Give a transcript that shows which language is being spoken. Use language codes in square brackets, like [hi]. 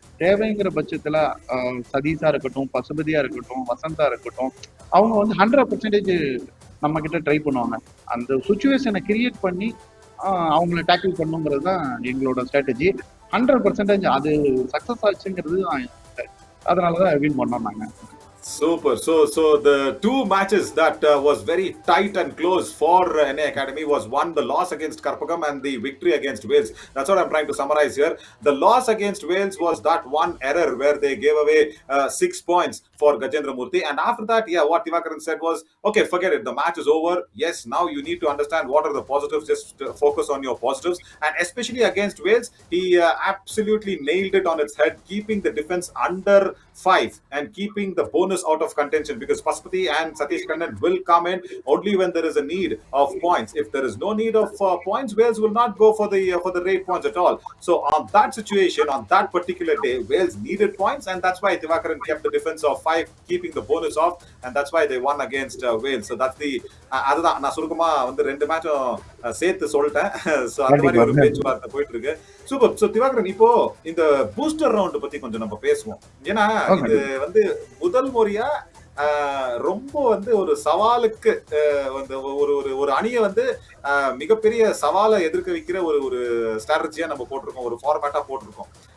[ta] தேவைங்கிற பட்சத்துல சதீஷா இருக்கட்டும், பசுபதியா இருக்கட்டும், வசந்தா இருக்கட்டும், அவங்க வந்து 100% நம்ம கிட்ட ட்ரை பண்ணுவாங்க. அந்த சிச்சுவேஷனை கிரியேட் பண்ணி அவங்கள டேக்கிள் பண்ணணுங்கிறது தான் எங்களோட ஸ்ட்ராட்டஜி. 100% அது சக்சஸ் ஆச்சுங்கிறது தான் அதனால தான் வின் பண்ணோம் நாங்க. [en] Super. So the two matches that was very tight and close for NA Academy was one, the loss against Karpagam and the victory against Wales. That's what I'm trying to summarize here. The loss against Wales was that one error where they gave away 6 points for Gajendra Murthy. And after that, yeah, what Divakaran said was, okay, forget it. The match is over. Yes, now you need to understand what are the positives. Just focus on your positives. And especially against Wales, he absolutely nailed it on its head, keeping the defense under 5 and keeping the bonus out of contention, because Paspati and Satish Kannan will come in only when there is a need of points. If there is no need of points, Wales will not go for the rate points at all. So on that situation, on that particular day, Wales needed points, and that's why Divakaran kept the defense of 5, keeping the bonus off, and that's why they won against Wales. So that's the [ta] அதுதான் நான் சுருக்கமா வந்து 2 மேட்சும் சேர்த்து சொல்லிட்டேன். So அந்த மாதிரி கண்டிப்பா. ஒரு பேச்சுவார்த்தை போயிட்டு இருக்கு. சூப்பர். சோ திவாகரன், இப்போ இந்த பூஸ்டர் ரவுண்ட் பத்தி கொஞ்சம் நம்ம பேசுவோம். ஏன்னா இது கண்டிப்பா. வந்து முதல் முறையா ரொம்ப வந்து ஒரு சவாலுக்கு வந்து ஒரு ஒரு ஒரு அணியை வந்து மிகப்பெரிய சவாலை எதிர்க்க வைக்கிற ஒரு ஒரு ஸ்ட்ராட்டஜியா நம்ம போட்டிருக்கோம், ஒரு ஃபார்மேட்டா போட்டிருக்கோம்.